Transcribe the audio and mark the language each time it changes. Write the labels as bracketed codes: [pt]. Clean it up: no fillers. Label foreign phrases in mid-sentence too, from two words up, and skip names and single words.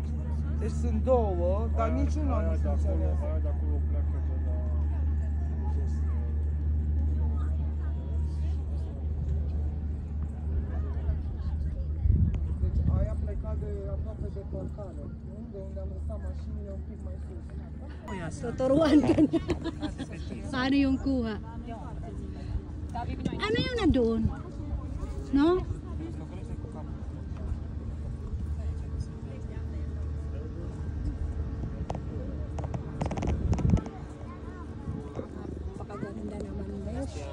[ro] Deci sunt două, dar niciuna nu se înțelege. Aia de acolo pleacă de la jos. Deci aia pleca de aproape de parcare, nu? De unde am lăsat mașinile un pic mai sus. [tl] Tuturuan ka niya. Paano yung kuha? Ano yung nandun? No? Napakaganda naman, besh.